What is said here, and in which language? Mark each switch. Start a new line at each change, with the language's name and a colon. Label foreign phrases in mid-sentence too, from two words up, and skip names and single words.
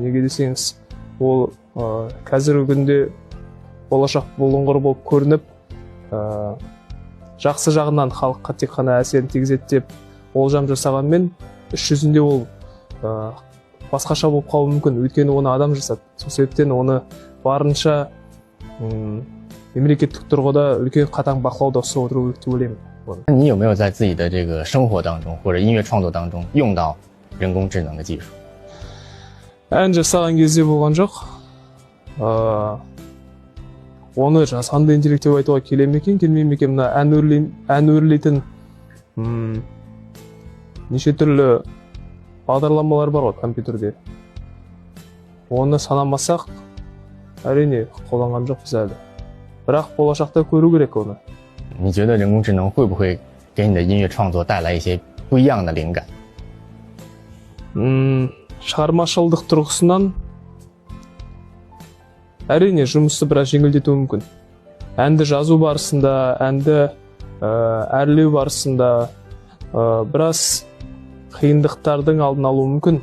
Kazakh: Неге десеңіз, ол қазіргі күнде болашақ бұлыңғыр болып көрініп, жақсы жағынан халыққа тек қана әсерін тигізеді деп болжам жасағанмен, іс жүзінде ол басқаша болып қалуы мүмкін, өйткені оны адам жасады. Сол себептен оны барынша мемлекеттік тұрғыда үлкен қатаң бақылауда ұстап отыру керек деп ойлаймын.
Chinese: 你有没有在自己的这个生活当中或者音乐创作当中用到人工智能的技术？
Kazakh: ән жасаған кезде болған жоқ. Оны жасанды интеллект деп айтуға келе ме екен, келмей ме екен? Мына ән өрлейтін неше түрлі бағдарламалар бар ғой компьютерде. Оны санамасақ, әрине қолданған жоқпыз әлі. Бірақ болашақта көру керек оны.
Chinese: 你觉得人工智能会不会给你的音乐创作带来一些不一样的灵感？
Kazakh: шығармашылдық тұрғысынан әрине жұмысты біраз жеңілдетуі мүмкін. Әнді жазу барысында, әнді әрлеу барысында біраз қиындықтардың алдын алуы мүмкін.